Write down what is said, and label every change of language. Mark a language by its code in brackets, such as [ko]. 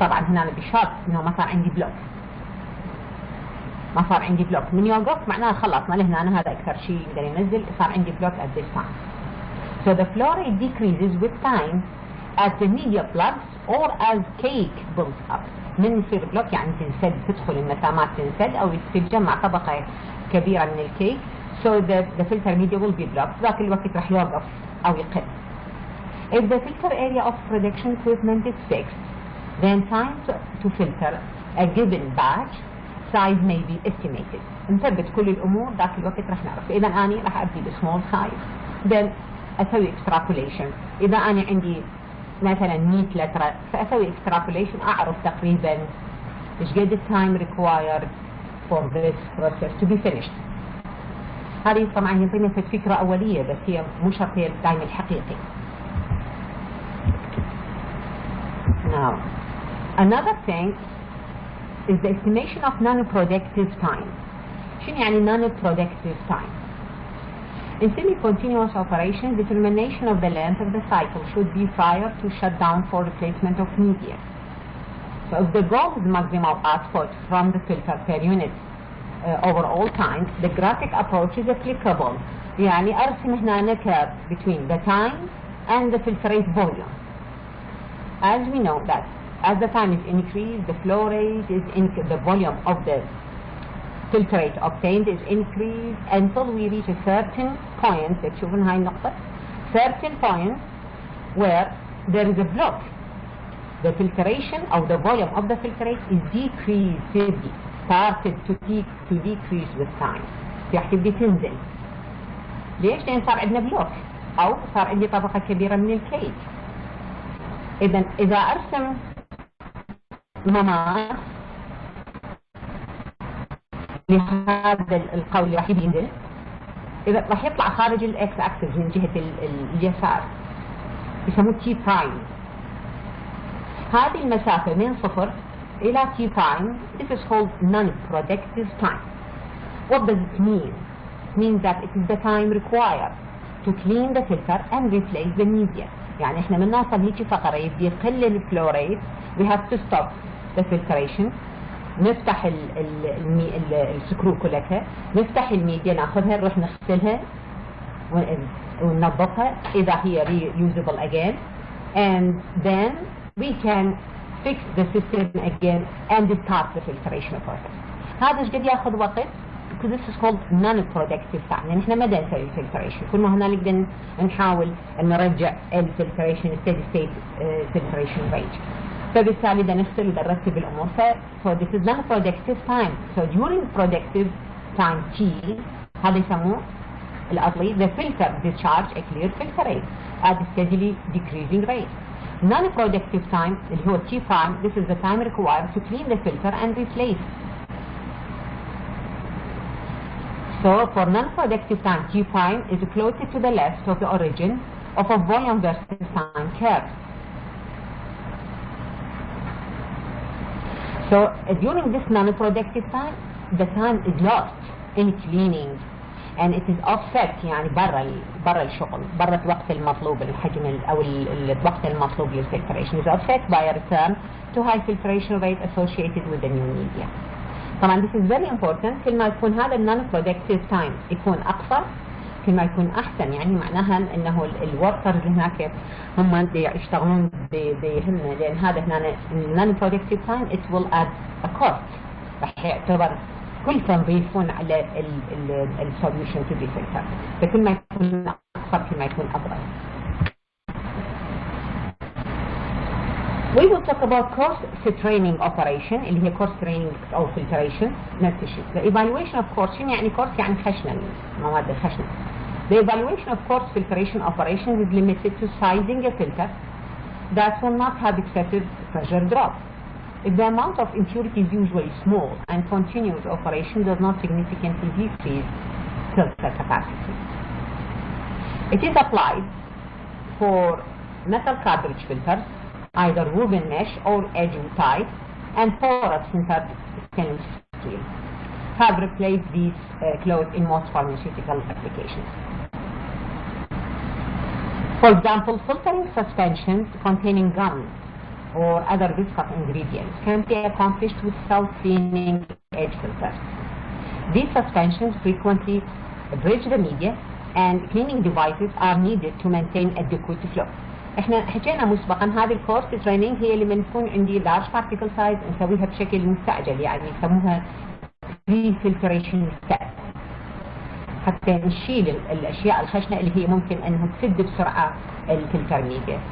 [ar] طبعا هنا بشرط انه ما صار عندي بلوك. ما صار عندي بلوك من يوقف معناه خلصنا لهنا هذا اكثر شيء يقدر ينزل. صار عندي بلوك [en] at this time. So the flow rate decreases with time as the media plugs or as cake builds up. [ar] من يصير بلوك يعني تنسد، تدخل المسامات تنسد أو تتجمع طبقة كبيرة من الكيك. [en] So the filter media will be blocked. [ar] ذاك الوقت راح يوقف أو يقل. [en] If the filter area of production equipment is fixed, then time to filter a given batch size may be estimated. [ar] نثبت كل الأمور ذاك الوقت راح نعرف. إذا أنا راح أبدي بسمول size، then أسوي extrapolation. إذا أنا عندي مثلا 100 لتر فأسوي extrapolation، أعرف تقريبا إيش قد التايم [en] required for this process to be finished. [ar] هذه طبعا يعطينا فكرة أولية، بس هي مو شرط هي التايم الحقيقي. [en] Now, another thing is the estimation of non-productive time. [ar] شنو يعني [en] non-productive time? In semi-continuous operation, determination of the length of the cycle should be prior to shutdown for replacement of media. So if the goal is maximal output from the filter per unit over all time, the graphic approach is applicable. [ar] يعني أرسم هنا [en] curve between the time and the filtrate volume. As we know that as the time is increased, the flow rate is the volume of the filtrate obtained is increased until we reach a certain point. [ar] تشوفون هاي النقطة، [en] certain point where there is a block. The filtration or the volume of the filtrate is decreased, started to decrease with time. [ar] راح تبدي تنزل. ليش؟ لأن صار عندنا بلوك أو صار عندي طبقة كبيرة من الكيك. إذا أرسم مماس لهذا القول اللي راح ينزل، إذا راح يطلع خارج الإكس أكسس من جهة اليسار يسموه تي برايم. هذه المسافة من صفر إلى تي برايم [en] this is called non-productive time. What does it mean? It means that it is the time required to clean the filter and replace the media. [ar] يعني احنا من نوصل هيك فقرة يبدي يقل الفلو ريت [en] we have to stop the filtration، [ar] نفتح السكرو كلها، نفتح الميديا ناخذها نروح نغسلها وننظفها إذا هي [en] reusable again, and then we can fix the system again and start the filtration process. [ar] هذا ايش قد ياخذ وقت؟ [en] because this is called non-productive time. [ar] يعني احنا ما نسوي filtration، كل ما هنا نقدر نحاول ان نرجع الفلتريشن [en] steady state filtration rate. [ar] فبالتالي بدنا نغسل ونرتب الامور. [en] so this is non-productive time. So during productive time T [ar] هذا يسموه الأصلي [en] the filter discharge a clear filter rate at a steadily decreasing rate. Non-productive time [ar] اللي هو [en] T prime, this is the time required to clean the filter and replace. So for non-productive time, T prime is closer to the left of the origin of a volume versus time curve. So during this non-productive time, the time is lost in cleaning and it is offset، [ar] يعني برا الشغل، برا الوقت المطلوب، الحجم أو الوقت المطلوب للفلتريشن [en] is offset by a return to high filtration rate associated with the new media. طبعا this is very important. [ar] كل ما يكون هذا non-productive time يكون أقصر كل ما يكون أحسن، يعني معناها أنه الوركرز اللي هناك هم يشتغلون بهمة، لأن هذا هنا non-productive time [en] it will add a cost، [ar] راح يعتبر كل تنظيفون على السوليوشن [en] to be filtered، [ar] فكل ما يكون أقصر كل ما يكون أفضل. [en] We will talk about course training operation [ar] اللي هي [en] course training أو filtration [ar] نفس الشيء. [en] The evaluation of course [ar] شنو يعني course؟ يعني خشنة، مواد الخشنة. [en] The evaluation of course filtration operations is limited to sizing a filter that will not have excessive pressure drop. If the amount of impurity is usually small and continuous operation does not significantly decrease filter capacity. It is applied for metal cartridge filters, either woven mesh or edge type, and porous sintered stainless steel have replaced these clothes in most pharmaceutical applications. For example, filtering suspensions containing gums or other viscous ingredients can be accomplished with self-cleaning edge filters. These suspensions frequently bridge the media and cleaning devices are needed to maintain adequate flow. [ar] احنا حكينا مسبقا هذه الكورس تريننج هي اللي بنكون عندي لارج بارتيكل سايز نسويها بشكل مستعجل، يعني يسموها بري فلتريشن ستيب، حتى نشيل الاشياء الخشنه اللي هي ممكن انها تسد بسرعه الفلتر ميديا.